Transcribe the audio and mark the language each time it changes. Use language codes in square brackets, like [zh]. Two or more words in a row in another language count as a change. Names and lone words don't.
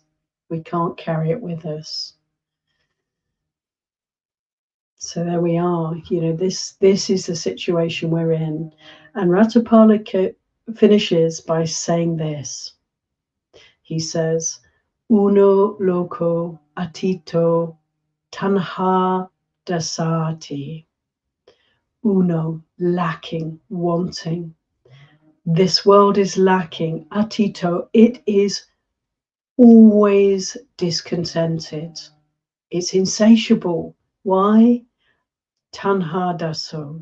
[en] We can't carry it with us. So there we are. This is the situation we're in. And Ratapala finishes by saying this. He says, [pi] Uno loco atito tanha dasati. [en] Uno, lacking, wanting. This world is lacking. Atito, it is always discontented. It's insatiable. Why? [pi] Tanha daso.